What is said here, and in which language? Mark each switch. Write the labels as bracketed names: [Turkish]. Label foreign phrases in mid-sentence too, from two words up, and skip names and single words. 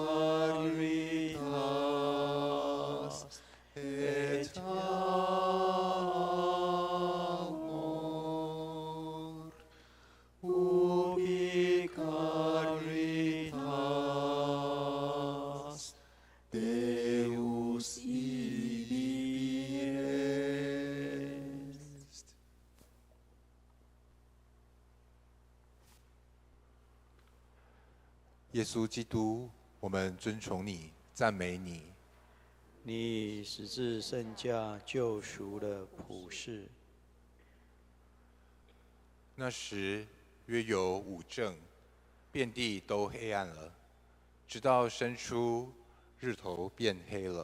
[Latin] caritas et amor, ubi caritas Deus ibi est。 [Chinese] 耶稣基督，我们尊崇你，赞美你。你以十字圣价救赎了普世。那时约有5正，遍地都黑暗了，直到伸出，日头变黑了。